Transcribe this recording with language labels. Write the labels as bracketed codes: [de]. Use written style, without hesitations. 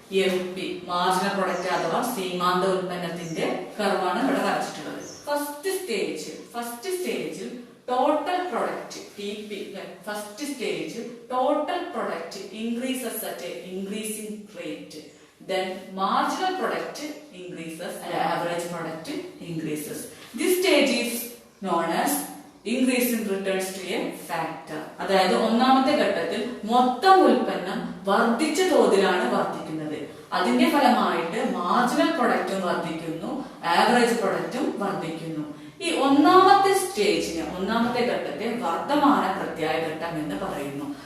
[ml] MP marginal product അഥവാ സീമാന്ത ഉൽപ്പന്നത്തിന്റെ കർവാണ് ഇവിടെ വരച്ചിട്ടുള്ളത്. [en] First സ്റ്റേജിൽ total product TP first stage total product increases at a increasing rate. Then marginal product increases and average product increases. This stage is known as increase in returns to a factor. [ml] അതായത് ഒന്നാമത്തെ ഘട്ടത്തിൽ മൊത്തം ഉൽപ്പന്നം വർദ്ധിച്ച തോതിലാണ് വർദ്ധിക്കുന്നത്. അതിന്റെ ഫലമായിട്ട് marginal പ്രൊഡക്റ്റും വർദ്ധിക്കുന്നു, ആവറേജ് പ്രൊഡക്റ്റും വർദ്ധിക്കുന്നു. ഈ ഒന്നാമത്തെ ഘട്ടത്തെ വർദ്ധമാന പ്രത്യായ ഘട്ടം എന്ന് പറയുന്നു.